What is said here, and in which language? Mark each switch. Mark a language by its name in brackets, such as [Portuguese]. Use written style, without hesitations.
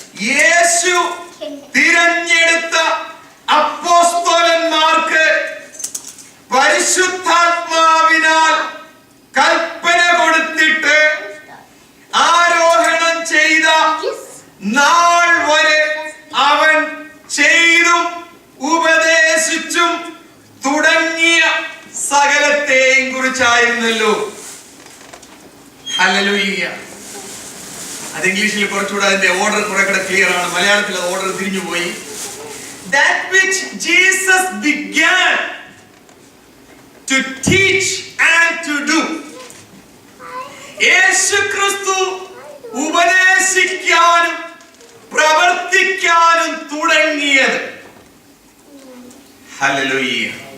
[Malayalam] യേശു തിരഞ്ഞെടുത്ത അപ്പോസ്തലന്മാർക്ക് പരിശുദ്ധാത്മാവിനാൽ കൽപ്പന കൊടുത്തിട്ട് ആരോഹണം ചെയ്ത നാൾ വരെ അവൻ ചെയ്തും ഉപദേശിച്ചും തുടങ്ങിയ സകലത്തെയും കുറിച്ചായിരുന്നല്ലോ. ഹല്ലേലൂയ. അത് ഇംഗ്ലീഷിൽ കുറച്ചുകൂടെ അതിന്റെ ഓർഡർ കുറെ കൂടെ ക്ലിയർ ആണ്. മലയാളത്തിൽ ഓർഡർ തിരിഞ്ഞു പോയി. [English] That which Jesus began to teach and to do. [Malayalam] യേശുക്രിസ്തു ഉപദേശിക്കാനും പ്രവർത്തിക്കാനും തുടങ്ങിയത്. ഹല്ലേലൂയ.